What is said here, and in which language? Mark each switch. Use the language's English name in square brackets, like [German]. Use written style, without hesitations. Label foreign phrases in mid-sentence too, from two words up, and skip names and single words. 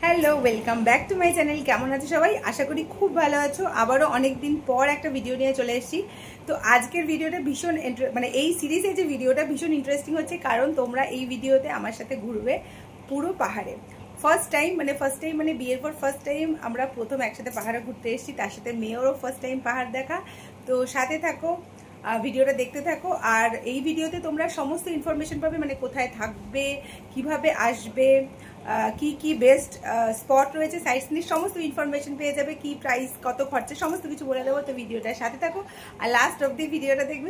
[English] Hello welcome back to my channel. [Bangla] কেমন আছো সবাই? আশা করি খুব ভালো আছো। আবারো অনেক দিন পর এক ভিডিও নিয়ে চলে এসেছি। তো আজকের ভিডিওটা ভীষণ মানে এই সিরিজের যে ভিডিওটা ভীষণ ইন্টারেস্টিং হচ্ছে, কারণ তোমরা এই ভিডিওতে আমার সাথে ঘুরবে পুরো পাহাড়ে। [English] first time [Bangla] মানে বিয়ের পর [English] first time [Bangla] আমরা প্রথম একসাথে পাহাড়ে ঘুরতে এসেছি, তার সাথে মেয়েরও [English] first time [Bangla] পাহাড় দেখা। তো সাথে থাকো, ভিডিওটা দেখতে থাকো। আর এই ভিডিওতে তোমরা সমস্ত ইনফরমেশন পাবে, মানে কোথায় থাকবে, কিভাবে আসবে, কি কি [English] best spot [Bangla] রয়েছে, [English] sight scene [Bangla] সমস্ত ইনফরমেশন পেয়ে যাবে, কি প্রাইস, কত খরচা, সমস্ত কিছু বলে দেবো। তো ভিডিওটার সাথে থাকো আর লাস্ট অবধি ভিডিওটা দেখবে।